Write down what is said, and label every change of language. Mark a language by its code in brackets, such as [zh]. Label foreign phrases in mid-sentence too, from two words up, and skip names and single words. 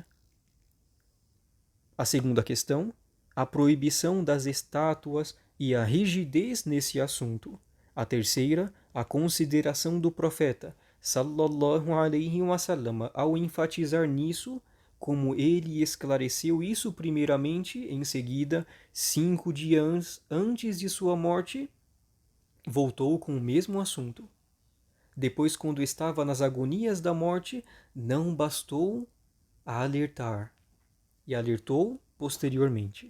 [pt] A segunda questão, a proibição das estátuas e a rigidez nesse assunto. A terceira, a consideração do profeta, [ar] صلى الله عليه وسلم, [pt] ao enfatizar nisso, como ele esclareceu isso primeiramente, em seguida, 5 dias antes de sua morte, voltou com o mesmo assunto. Depois, quando estava nas agonias da morte, não bastou a alertar, e alertou posteriormente.